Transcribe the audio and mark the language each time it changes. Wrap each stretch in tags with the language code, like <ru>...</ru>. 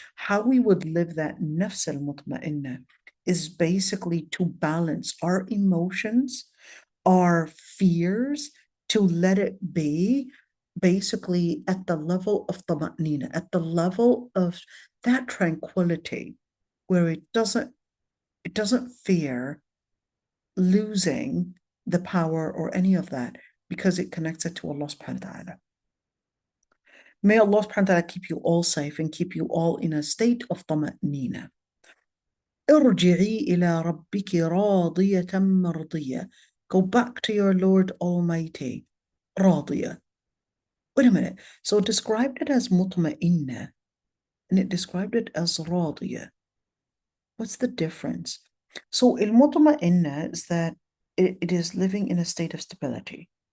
<en>How we would live that nafs al-mutma'inna is basically to balance our emotions, our fears, to let it be basically at the level of tama'nina, at the level of that tranquility, where it doesn't fear losing the power or any of that, because it connects it to Allah subhanahu wa ta'ala. May Allah subhanahu wa ta'ala keep you all safe and keep you all in a state of tama'nina.</en> <ar>ارجعي إلى ربك راضية مرضية.</ar> <en>Go back to your Lord Almighty. راضية. Wait a minute. So it described it as mutma'inna, and it described it as راضية. What's the difference? So al-mutma'inna is that it is living in a state of stability.</en>